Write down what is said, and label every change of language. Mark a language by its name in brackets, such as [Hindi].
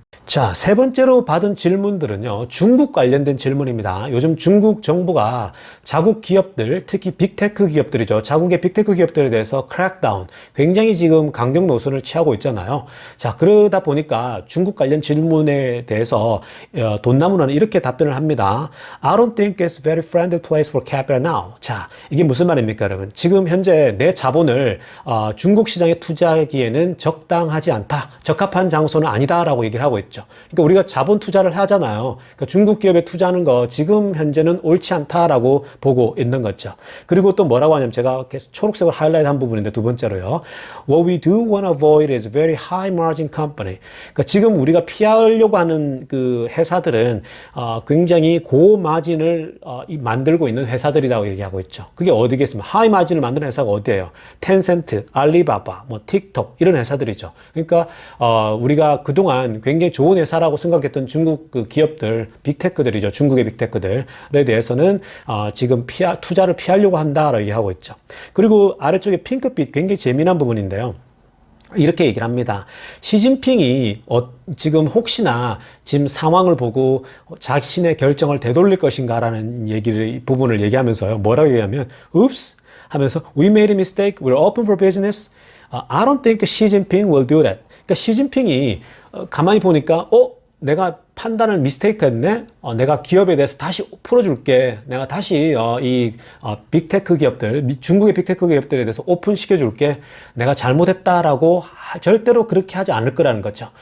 [Korean] 자, 세 번째로 받은 질문들은요, 중국 관련된 질문입니다. 요즘 중국 정부가 자국 기업들, 특히 빅테크 기업들이죠. 자국의 빅테크 기업들에 대해서 크랙다운, 굉장히 지금 강경 노선을 취하고 있잖아요. 자, 그러다 보니까 중국 관련 질문에 대해서 돈나무는 이렇게 답변을 합니다. [English] I don't think it's very friendly place for capital now. [Korean] 자, 이게 무슨 말입니까, 여러분? 지금 현재 내 자본을 중국 시장에 투자하기에는 적당하지 않다. 적합한 장소는 아니다라고 얘기를 하고 있죠. 그러니까 우리가 자본 투자를 하잖아요. 그러니까 중국 기업에 투자하는 거 지금 현재는 옳지 않다라고 보고 있는 거죠. 그리고 또 뭐라고 하냐면 제가 계속 초록색으로 하이라이트 한 부분인데 두 번째로요. [English] What we do want to avoid is very high margin company. [Korean] 그러니까 지금 우리가 피하려고 하는 그 회사들은 굉장히 고마진을 만들고 있는 회사들이라고 얘기하고 있죠. 그게 어디겠습니까? 하이 마진을 만드는 회사가 어디예요? 텐센트, 알리바바, 뭐 틱톡 이런 회사들이죠. 그러니까 우리가 그동안 굉장히 좋은 회사라고 생각했던 중국 그 기업들, 빅테크들이죠. 중국의 빅테크들에 대해서는 지금 투자를 피하려고 한다라고 얘기하고 있죠. 그리고 아래쪽에 핑크빛 굉장히 재미난 부분인데요. 이렇게 얘기를 합니다. 시진핑이 지금 혹시나 지금 상황을 보고 자신의 결정을 되돌릴 것인가라는 부분을 얘기하면서요. 뭐라고 얘기하면, oops! 하면서, [English] we made a mistake, we're open for business. I don't think Xi Jinping will do that. [Korean] 그러니까 시진핑이 가만히 보니까, 내가 판단을 미스테이크 했네? 내가 기업에 대해서 다시 풀어줄게. 내가 다시 빅테크 기업들, 중국의 빅테크 기업들에 대해서 오픈시켜줄게. 내가 잘못했다라고 절대로 그렇게 하지 않을 거라는 거죠.